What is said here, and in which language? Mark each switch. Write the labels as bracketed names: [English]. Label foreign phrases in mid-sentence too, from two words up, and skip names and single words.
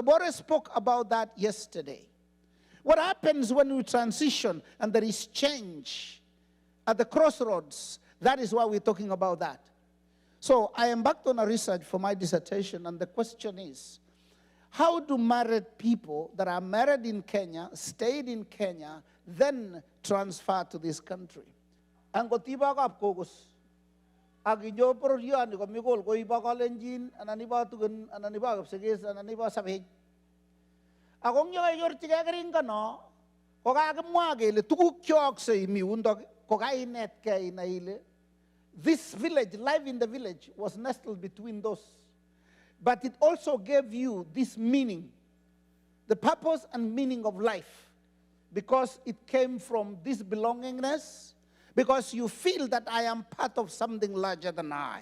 [English] Boris spoke about that yesterday. What happens when we transition and there is change at the crossroads? That is why we're talking about that. So I embarked on a research for my dissertation, and the question is, how do married people that are married in Kenya, stayed in Kenya, then transfer to this country? [Kalenjin] Angotiba kap kogos. Aginyo poryan ko mikol ko iba kalenjin ananiba tugen ananiba kapseges ananiba sabhe. Akong yo yor tiga kering kano ko kagemwa kele tuguk kyok se imiundok ko kainet kay naile. [English] This village, life in the village, was nestled between those. But it also gave you this meaning, the purpose and meaning of life, because it came from this belongingness, because you feel that I am part of something larger than I.